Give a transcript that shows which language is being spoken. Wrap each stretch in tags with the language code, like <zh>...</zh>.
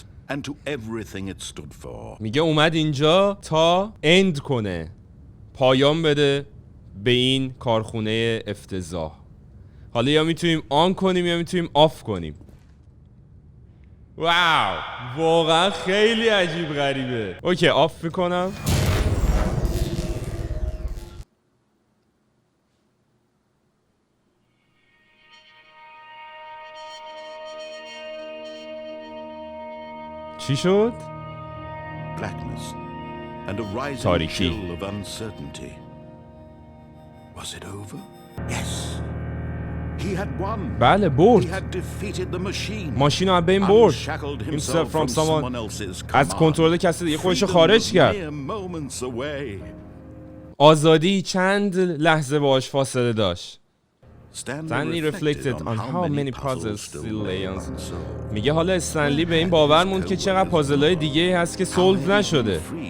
<en>And to everything it stood for.</en> <fa>میگه اومد اینجا تا اند کنه، پایان بده به این کارخونه افتضاح. حالا یا میتونیم آن کنیم یا میتونیم آف کنیم. واو، واقعا خیلی عجیب غریبه. اوکی، آف میکنم. چی شد؟</fa> <en>Blackness and a rising</en> <fa>تاریکی.</fa> <en>chill of uncertainty. Was it over? Yes. He had won.</en> <fa>بله، برد.</fa> <en>He had defeated the machine.</en> <fa>ماشین رو از بین برد.</fa> <en>Unshackled himself himself from someone someone else's command.</en> <fa>از کنترل کسی دیگه خودش رو خارج کرد.</fa> <en>Mere moments away.</en> <fa>آزادی چند لحظه باهاش فاصله داشت.</fa> <en>Stanley reflected on how many puzzles still lay unsolved.</en> <fa>میگه حالا استنلی به این باور موند که چقدر پازل‌های دیگه هست که سولو نشده.</fa>